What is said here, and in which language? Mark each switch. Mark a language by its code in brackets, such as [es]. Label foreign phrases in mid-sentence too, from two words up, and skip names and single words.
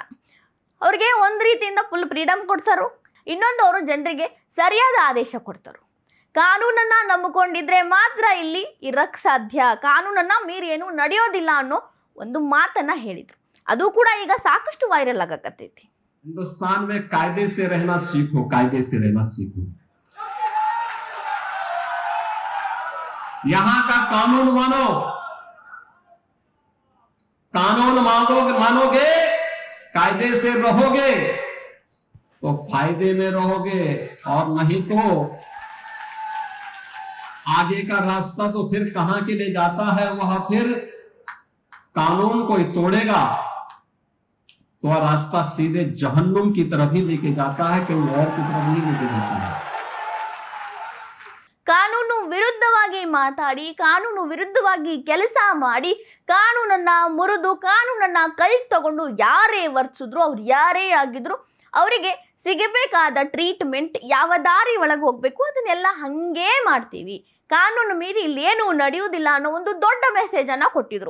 [kn] ಅವ್ರಿಗೆ ಒಂದು ರೀತಿಯಿಂದ ಫುಲ್ ಫ್ರೀಡಮ್ ಕೊಡ್ತಾರೋ, ಇನ್ನೊಂದು ಅವರು ಜನರಿಗೆ ಸರಿಯಾದ ಆದೇಶ ಕೊಡ್ತಾರೋ. ಕಾನೂನನ್ನ ನಂಬಿಕೊಂಡಿದ್ರೆ ಮಾತ್ರ ಇಲ್ಲಿ ಇರಕ್ ಸಾಧ್ಯ, ಕಾನೂನನ್ನ ಮೀರಿ ಏನು ನಡೆಯೋದಿಲ್ಲ ಅನ್ನೋ ಒಂದು ಮಾತನ್ನ ಹೇಳಿದ್ರು. ಅದು ಕೂಡ ಈಗ ಸಾಕಷ್ಟು ವೈರಲ್ ಆಗಕತ್ತೈತಿ. [hi] हिंदुस्तान में कायदे से रहना सीखो, कायदे से रहना सीखो। यहां का कानून मानो, कानून मानोगे, कायदे से रहोगे तो फायदे में रहोगे, और नहीं तो आगे का रास्ता तो फिर कहां के लिए जाता है, वह फिर कानून कोई तोड़ेगा तो वह रास्ता सीधे जहन्नुम की तरफ ही लेके जाता है, कहीं और की तरफ नहीं लेके जाता है। [kn] ಕಾನೂನು ವಿರುದ್ಧವಾಗಿ ಮಾತಾಡಿ, ಕಾನೂನು ವಿರುದ್ಧವಾಗಿ ಕೆಲಸ ಮಾಡಿ, ಕಾನೂನನ್ನ ಮುರಿದು, ಕಾನೂನನ್ನ ಕೈಗೆ ತಗೊಂಡು ಯಾರೇ ವರ್ತಿಸಿದ್ರು, ಅವ್ರು ಯಾರೇ ಆಗಿದ್ರು, ಅವರಿಗೆ ಸಿಗಬೇಕಾದ ಟ್ರೀಟ್ಮೆಂಟ್, ಯಾವ ದಾರಿ ಒಳಗೆ ಹೋಗ್ಬೇಕು ಅದನ್ನೆಲ್ಲ ಹಂಗೇ ಮಾಡ್ತೀವಿ, ಕಾನೂನು ಮೀರಿ ಇಲ್ಲೇನು ನಡೆಯುವುದಿಲ್ಲ ಅನ್ನೋ ಒಂದು ದೊಡ್ಡ ಮೆಸೇಜ್ ಅನ್ನ ಕೊಟ್ಟಿದ್ರು.